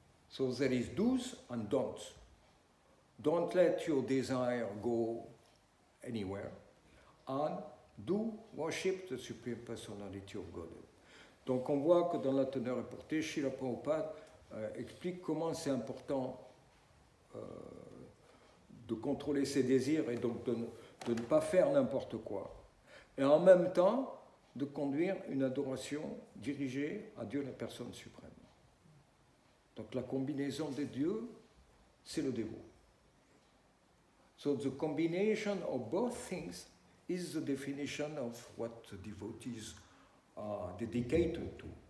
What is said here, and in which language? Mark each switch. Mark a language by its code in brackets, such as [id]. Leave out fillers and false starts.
[en] So there is do's and don'ts. Don't let your desire go anywhere, and do worship the Supreme Personality of God. [fr] Donc on voit que dans la teneur reportée, Srila Prabhupada explique comment c'est important de contrôler ses désirs et donc de ne pas faire n'importe quoi. Et en même temps, de conduire une adoration dirigée à Dieu, la personne suprême. Donc la combinaison des dieux, c'est le dévot. [en] So the combination of both things is the definition of what the devotees are dedicated to.